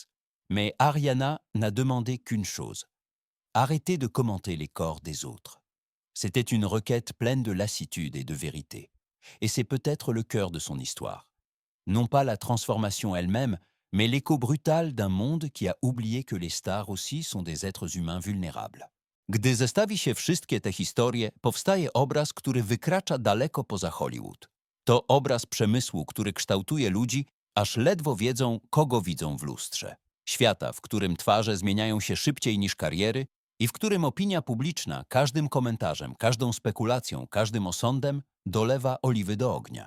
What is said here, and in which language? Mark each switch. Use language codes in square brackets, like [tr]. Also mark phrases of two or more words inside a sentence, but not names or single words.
[fr] Mais Ariana n'a demandé qu'une chose: arrêter de commenter les corps des autres. C'était une requête pleine de lassitude et de vérité. Et c'est peut-être le cœur de son histoire. Non pas la transformation elle-même, mais l'écho brutal d'un monde qui a oublié que les stars aussi sont des êtres humains vulnérables. [pl] Gdy zestawi się wszystkie te historie, powstaje obraz, który wykracza daleko poza Hollywood. To obraz przemysłu, który kształtuje ludzi, aż ledwo wiedzą, kogo widzą w lustrze. Świata, w którym twarze zmieniają się szybciej niż kariery i w którym opinia publiczna każdym komentarzem, każdą spekulacją, każdym osądem dolewa oliwy do ognia.